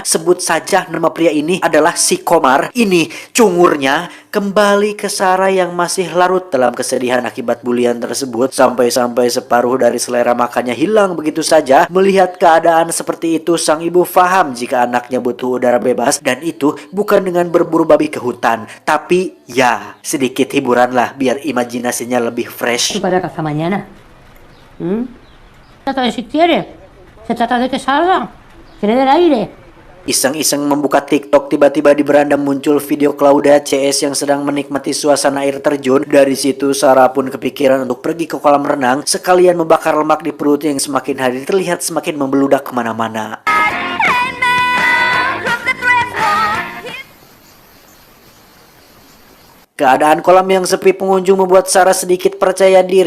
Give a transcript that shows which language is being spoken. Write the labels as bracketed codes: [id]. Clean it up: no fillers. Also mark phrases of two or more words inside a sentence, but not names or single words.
[id] Sebut saja nama pria ini adalah si Komar. Ini cungurnya kembali ke Sarah yang masih larut dalam kesedihan akibat bulian tersebut, sampai-sampai separuh dari selera makannya hilang begitu saja. Melihat keadaan seperti itu, sang ibu paham jika anaknya butuh udara bebas, dan itu bukan dengan berburu babi ke hutan, tapi ya sedikit hiburan lah biar imajinasinya lebih fresh. [es] Para casa mañana. Trata de si quiere. Se trata de que salgan. Que le dé el aire. [id] Iseng-iseng membuka TikTok, tiba-tiba di beranda muncul video Claudia CS yang sedang menikmati suasana air terjun. Dari situ Sarah pun kepikiran untuk pergi ke kolam renang, sekalian membakar lemak di perut yang semakin hari terlihat semakin membeludak kemana-mana. Keadaan kolam yang sepi pengunjung membuat Sarah sedikit percaya diri.